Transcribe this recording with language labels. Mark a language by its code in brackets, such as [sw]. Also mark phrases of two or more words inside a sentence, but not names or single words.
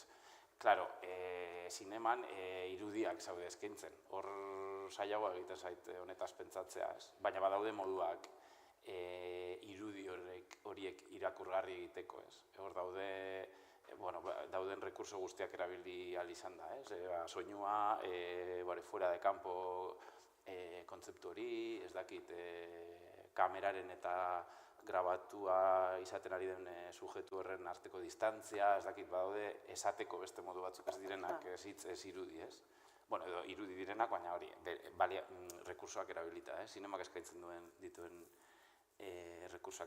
[eu] Claro, zineman irudiak zaude eskaintzen, hor saiagoa egiten zait honetaz pentsatzea, baina badaude moduak irudi horiek irakurgarri egiteko, hor dauden rekurso guztiak erabili ahal izan da, soinua, [es] fuera de campo [eu] kontzeptu hori, ez dakit, kameraren eta grabatua izaten ari den sujetu horren arteko distantzia, ez dakit badaude esateko beste modu batzuk ez direnak ez hitz ez irudi, ez? Edo irudi direnak, baina hori, rekursoak erabilita, zinemak eskaintzen dituen rekursoak.